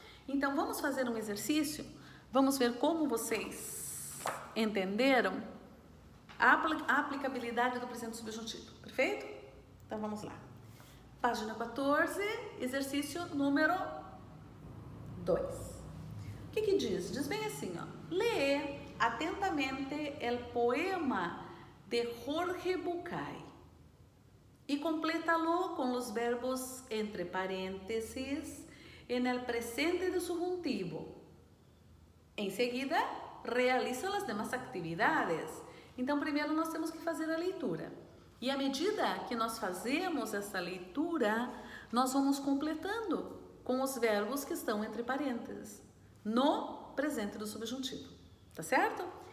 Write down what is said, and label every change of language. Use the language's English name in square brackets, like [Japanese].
[Portuguese] Então vamos fazer um exercício. Vamos ver como vocês entenderam a aplicabilidade do presente subjuntivo. Perfeito? Então vamos lá. Página 14, exercício número 2. O que diz? Diz bem assim, ó. Lê atentamente o poema [Spanish] de Jorge Bucay y complétalo con los verbos entre paréntesis en el presente de subjuntivo. [Portuguese] Em seguida, realiza as demais atividades. Então, primeiro nós temos que fazer a leitura. E à medida que nós fazemos essa leitura, nós vamos completando com os verbos que estão entre parênteses, no presente do subjuntivo. Tá certo?